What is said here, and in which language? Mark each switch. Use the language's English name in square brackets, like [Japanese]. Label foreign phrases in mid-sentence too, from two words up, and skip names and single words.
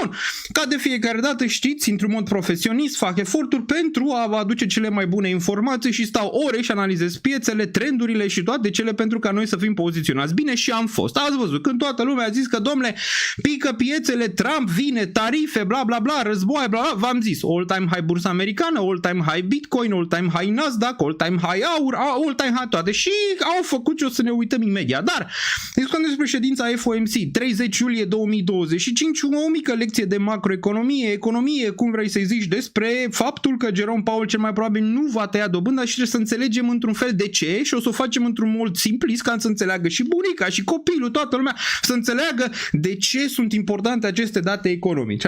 [Romanian] Bun, ca de fiecare dată știți, într-un mod profesionist, fac eforturi pentru a vă aduce cele mai bune informații și stau ore și analizez piețele, trendurile și toate cele pentru ca noi să fim poziționați bine și am fost. Ați văzut, când toată lumea a zis că, domnule, pică piețele, Trump vine, tarife, bla bla bla, război, bla bla, v-am zis, [English] all-time high [Romanian] bursa americană, [English] all-time high [Romanian] Bitcoin, [English] all-time high [Romanian] Nasdaq, [English] all-time high [Romanian] aur, [English] all-time high [Romanian] toate și au făcut și o să ne uităm imediat. Dar, discutăm despre ședința FOMC, 30 iulie 2025, o mică lecție de economie, cum vrei să-i zici, despre faptul că Jerome Powell cel mai probabil nu va tăia dobânda și trebuie să înțelegem într-un fel de ce și o să o facem într-un mod simplist ca să înțeleagă și bunica și copilul, toată lumea, să înțeleagă de ce sunt importante aceste date economice.